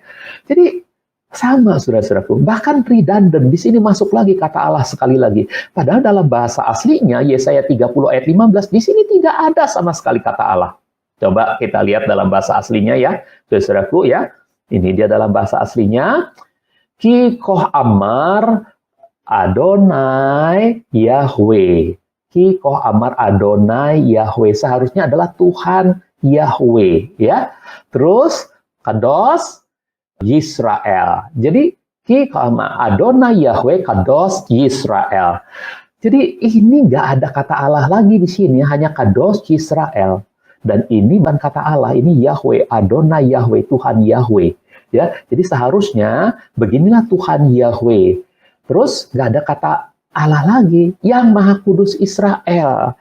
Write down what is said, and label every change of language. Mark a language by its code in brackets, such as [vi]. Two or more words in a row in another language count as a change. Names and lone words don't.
[id] Jadi, sama saudara-saudaraku. Bahkan redundant, di sini masuk lagi kata Allah sekali lagi. Padahal dalam bahasa aslinya, Yesaya 30 ayat 15, di sini tidak ada sama sekali kata Allah. Coba kita lihat dalam bahasa aslinya ya, saudara-saudaraku ya. Ini dia dalam bahasa aslinya. [he] כי כה אמר אדני יהוה. כי כה אמר אדני יהוה. [id] Seharusnya adalah Tuhan Yahweh. Ya. Terus, [he] קדוש ישראל. [id] Jadi, [he] כי כה אמר אדני יהוה קדוש ישראל. [id] Jadi, ini nggak ada kata Allah lagi di sini. Hanya [he] קדוש ישראל. [id] Dan ini bukan kata Allah, ini Yahweh, [he] אדני יהוה, [id] Tuhan Yahweh. Ya, jadi seharusnya beginilah Tuhan Yahweh. Terus nggak ada kata Allah lagi, yang Maha Kudus Israel.